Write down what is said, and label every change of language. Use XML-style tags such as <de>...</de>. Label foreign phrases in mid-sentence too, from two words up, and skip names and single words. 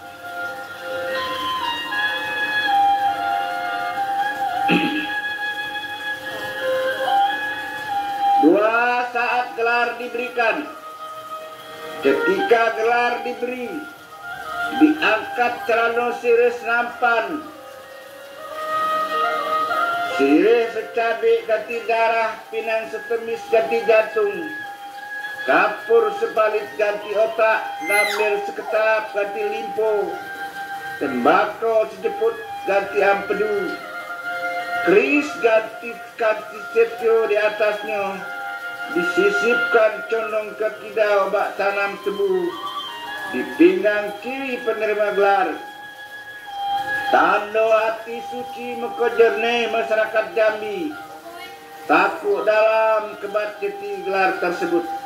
<id>Dua, saat gelar diberikan. Ketika gelar diberi, diangkat celana sirih senampan, sirih secabik ganti darah, pinang setemis ganti jantung, kapur sebalit ganti otak, gambir seketap ganti limpo, tembakau sejeput ganti ampedu, keris ganti setio di atasnya, disisipkan condong ke kidau bak tanam tebu, di pinggang kiri penerima gelar. Tanda hati suci muka jernih masyarakat Jambi, takut dalam kebat jeti gelar tersebut.</id>